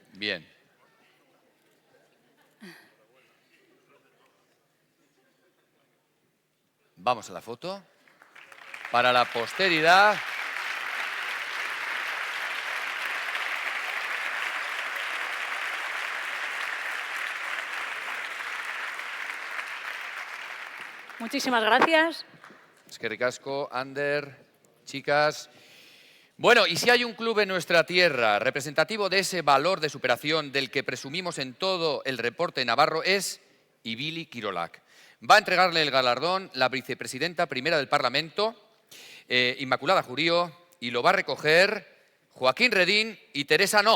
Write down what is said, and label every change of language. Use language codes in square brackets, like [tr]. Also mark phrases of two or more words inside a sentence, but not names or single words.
[es] Bien. Vamos a la foto. Para la posteridad. Muchísimas gracias. [eu] Eskerrik asko, Ander, [es] chicas. Bueno, y si hay un club en nuestra tierra representativo de ese valor de superación del que presumimos en todo el reporte navarro, es Ibili Kirolak. Va a entregarle el galardón la vicepresidenta primera del Parlamento, Inmaculada Jurío, y lo va a recoger Joaquín Redín y Teresa No.